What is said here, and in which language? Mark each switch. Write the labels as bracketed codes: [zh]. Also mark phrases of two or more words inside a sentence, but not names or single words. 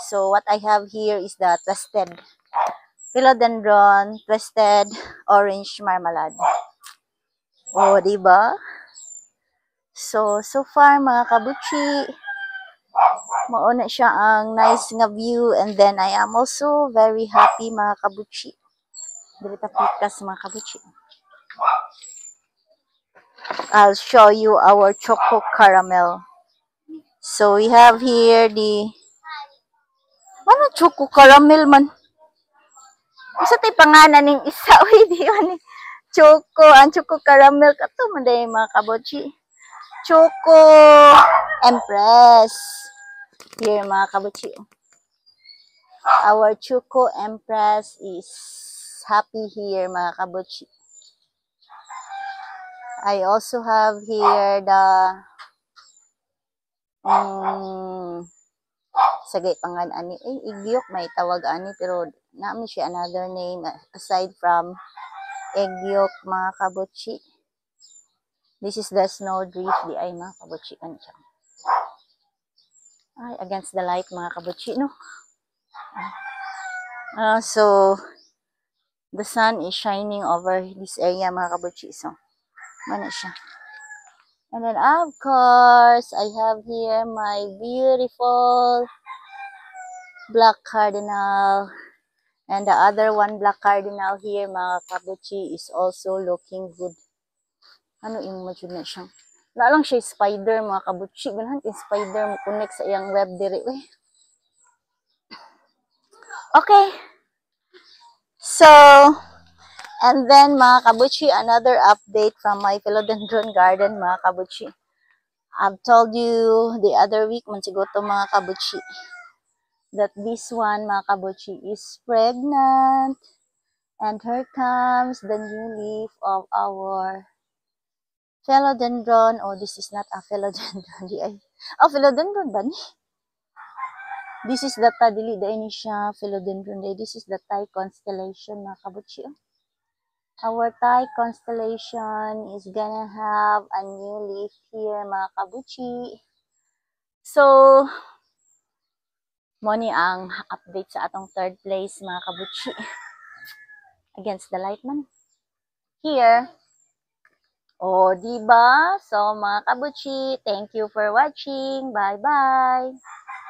[en] So what I have here is the twisted Philodendron Twisted Orange Marmalade. Oh, diba? So far [ceb] mga kabutchi, mauna siya ang [en] nice nga view, and then I am also very happy [ceb] mga kabutchi. Dito pikas mga kabutchi. [en] I'll show you our choco caramel. So we have here the ano choco caramel man. [ceb] Sa tay panganan ning isa oy di man choco, ang choco caramel kato man day mga kabutchi. [en] Choco Empress. Here [ceb] mga kabutchi. [en] Our Choco Empress is happy here [ceb] mga kabutchi. [en] I also have here the [ceb] sagay pangan ani igyok may tawag ani, pero naami siya [en] another name aside from eggyok [ceb] mga kabutchi. [en] This is the snowdrift [ceb] di ay mga kabutchi kan siya. Ay, [en] against the light [ceb] mga kabutchi [en] no. So the sun is shining over this area [ceb] mga kabutchi, [en] so [ceb] mana siya. [en] And then of course I have here my beautiful black cardinal, and the other one black cardinal here [ceb] mga kabutchi [en] is also looking good. [ceb] Ano image na siya, na lang siya spider mga kabutchi, ganahan yung spider mo connect sa iyang web diri we. [en] Okay, so and then [ceb] mga kabutchi, [en] another update from my Philodendron garden [ceb] mga kabutchi. [en] I've told you the other week [ceb] man siguro to mga kabutchi [en] that this one [ceb] mga kabutchi [en] is pregnant, and here comes the new leaf of our Philodendron. Oh, this is not a Philodendron. [ceb] Oh, Philodendron ba ni? [en] This is the [ceb] dili dai ni siya [en] Philodendron. This is the Thai constellation [ceb] mga kabutchi. [en] Our Thai constellation is gonna have a new leaf here [ceb] mga kabutchi. So mo ni ang update sa atong [en] third place [ceb] mga kabutchi. [en] Against the light man. Here. [ceb] Oh, diba? So mga kabutchi, [en] thank you for watching. Bye-bye.